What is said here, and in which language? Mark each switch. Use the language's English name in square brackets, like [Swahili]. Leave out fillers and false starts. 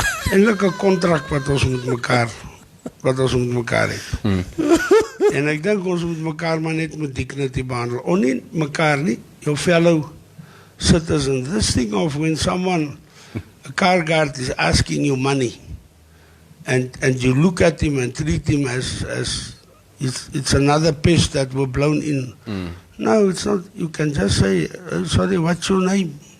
[Afrikaans] Eintlik 'n kontrak wat ons met mekaar het. En ek dink ons moet mekaar maar net met dignity behandel. Ons nie mekaar nie, [English] your fellow citizens. This thing of when someone, a car guard is asking you money, and you look at him and treat him as it's another pest that were blown in. No, it's not. You can just say, sorry, what's your name?